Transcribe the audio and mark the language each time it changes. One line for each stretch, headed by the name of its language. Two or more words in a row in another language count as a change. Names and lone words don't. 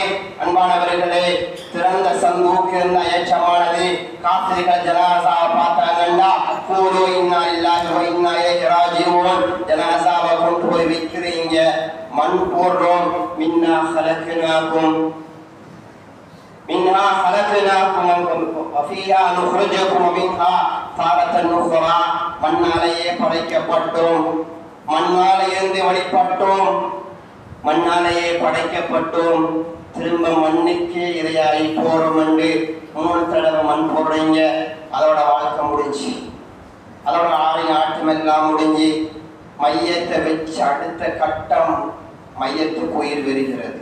Tamil: அன்பானவர்களே, திறந்த சந்தூக் இருந்தா ஏற்றமானது. காஃபிர்கள் ஜனாசாவை பார்த்தாங்கன்னா
Arabic: قولوا إنا لله وإنا إليه راجعون.
Tamil: ஜனாசாவை கொண்டு போய் வைக்கிறீங்க, மண் போடுறோம்.
Arabic: منها خلقناكم منها خلقناكم وفيها نخرجكم ومنها تارة أخرى.
Tamil: மண்ணாலேயே படைக்கப்பட்டோம், மண்ணாலேயே வழிபட்டோம், மண்ணாலேயே படைக்கப்பட்டோம். திரும்ப மண்ணுக்கே இரையாகி போறோம் என்று 3 தடவை மண் போடுறீங்க. அதோட வாழ்க்கை முடிஞ்சு, அதோட ஆட்டம் எல்லாம் முடிஞ்சு மையத்தை வச்சு அடுத்த கட்டம் மையத்துக்கு உயிர் வருகிறது.